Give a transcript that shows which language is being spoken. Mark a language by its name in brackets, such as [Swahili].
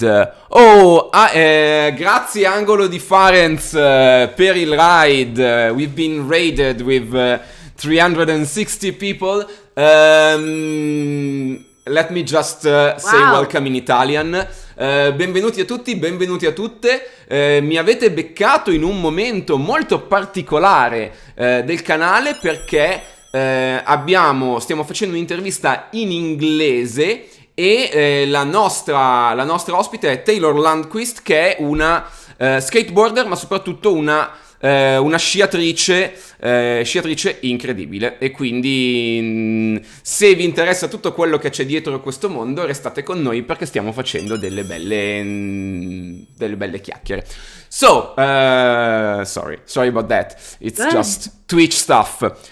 [Italian] Grazie Angolo di Farenz per il ride. [English] We've been raided with 360 people. Let me just say welcome in Italian. [Italian] Benvenuti a tutti, benvenuti a tutte. Mi avete beccato in un momento molto particolare del canale, perché stiamo facendo un'intervista in inglese e la nostra ospite è Taylor Lundquist, che è una skateboarder, ma soprattutto una sciatrice incredibile. E quindi se vi interessa tutto quello che c'è dietro questo mondo, restate con noi, perché stiamo facendo delle belle chiacchiere. [English] So sorry about that, it's just Twitch stuff.